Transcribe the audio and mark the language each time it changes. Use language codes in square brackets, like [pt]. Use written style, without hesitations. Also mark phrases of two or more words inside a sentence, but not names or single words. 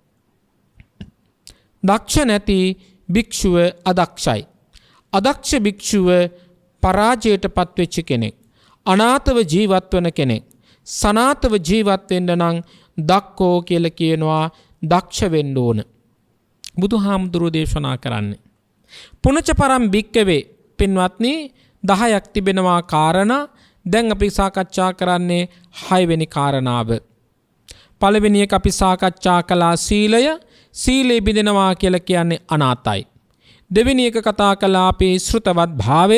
[si] දක්ෂ නැති භික්ෂුව අදක්ෂයි. අදක්ෂ භික්ෂුව පරාජයට පත්වෙච්ච කෙනෙක්. අනාතව ජීවත් වන කෙනෙක්. සනාතව ජීවත් වෙන්න නම් දක්කෝ කියලා කියනවා දක්ෂ වෙන්න ඕන. බුදුහාමුදුරුවෝ දේශනා කරන්නේ. [pi] පුනච පරම් භික්කවේ [si] පින්වත්නි 10ක් තිබෙනවා කාරණා. දැන් අපි සාකච්ඡා කරන්නේ 6 වෙනි කාරණාව. පළවෙනි එක අපි සාකච්ඡා කළා සීලය. සීලේ බිඳෙනවා කියලා කියන්නේ අනාතයි. දෙවෙනි එක කතා කළා අපි ශ්‍රුතවත් භාවය.